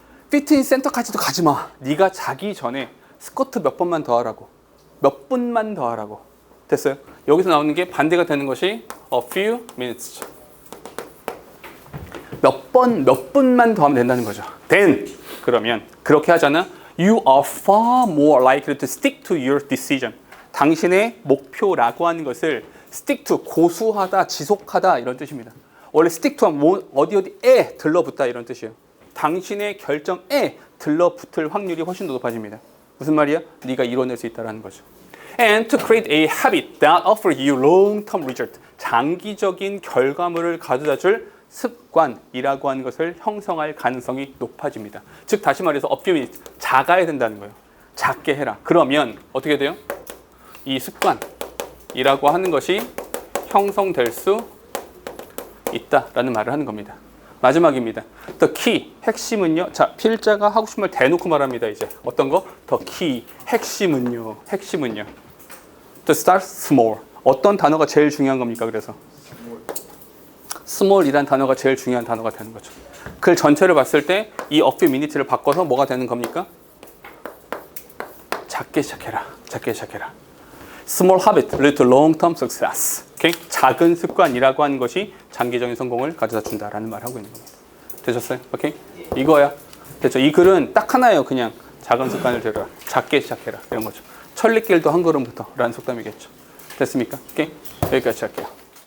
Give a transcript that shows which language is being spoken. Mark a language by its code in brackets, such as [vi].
[ko] 피트니스 센터까지도 가지 마. 네가 자기 전에 스쿼트 몇 번만 더 하라고. 몇 분만 더 하라고. 됐어요? 여기서 나오는 게 반대가 되는 것이 [en] a few minutes. [ko] 몇 분만 더 하면 된다는 거죠. [en] Then [ko] 그러면 그렇게 하잖아. [en] You are far more likely to stick to your decision. [ko] 당신의 목표라고 하는 것을 stick to 고수하다, 지속하다 이런 뜻입니다. 원래 stick to는 뭐, 어디에 들러붙다 이런 뜻이에요. 당신의 결정에 들러붙을 확률이 훨씬 더 높아집니다. 무슨 말이야? 네가 이뤄낼 수 있다는 거죠. [en] And to create a habit that offers you long-term result. [ko] 장기적인 결과물을 가져다 줄 습관이라고 하는 것을 형성할 가능성이 높아집니다. 즉 다시 말해서 [en] a few minutes, [ko] 작아야 된다는 거예요. 작게 해라. 그러면 어떻게 돼요? 이 습관이라고 하는 것이 형성될 수 있다라는 말을 하는 겁니다. 마지막입니다. [en] The key, [ko] 핵심은요. 자, 필자가 하고 싶은 말 대놓고 말합니다. 이제 어떤 거? [en] The key, 핵심은요. To start small. [ko] 어떤 단어가 제일 중요한 겁니까? 그래서 small이란 단어가 제일 중요한 단어가 되는 거죠. 글 전체를 봤을 때 이 [en] a few minutes [ko] 를 바꿔서 뭐가 되는 겁니까? 작게 시작해라. [en] Small habit lead to long-term success. Okay? [ko] 작은 습관이라고 하는 것이 장기적인 성공을 가져다 준다라는 말을 하고 있는 겁니다. 되셨어요? 오케이? 이거야. 됐죠? 이 글은 딱 하나예요. 그냥 작은 습관을 들여라. 작게 시작해라. 이런 거죠. 천리길도 한 걸음부터 라는 속담이겠죠. 됐습니까? 오케이? 여기까지 할게요.